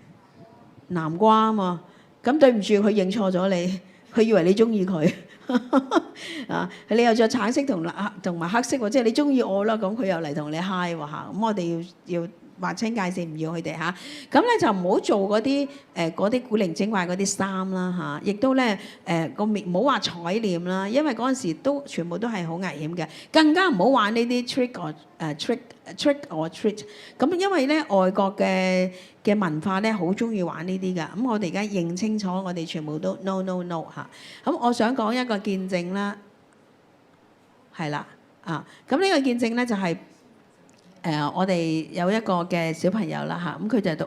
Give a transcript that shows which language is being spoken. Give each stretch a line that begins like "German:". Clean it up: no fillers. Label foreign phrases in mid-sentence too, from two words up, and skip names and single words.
Cantonese: 南瓜啊嘛，咁對唔住佢認錯咗你，佢以為你中意佢啊，你又着橙色同埋黑色喎，即係你中意我啦，咁佢又嚟同你嗨喎嚇，咁我哋要劃清界線，唔要佢哋嚇。咁咧就唔好做嗰啲古靈精怪嗰啲衫啦嚇，亦都咧個面唔好話彩臉啦，因為嗰陣時都全部都係好危險嘅，更加唔好玩呢啲
English: trick or treat。
Cantonese: 咁因為咧外國嘅文化咧好中意玩呢啲㗎，咁我哋而家認清楚，我哋全部都 no 嚇。咁我想講一個見證啦，係啦啊，咁呢個見證咧就係、我哋有一個嘅小朋友啦嚇，咁佢就係讀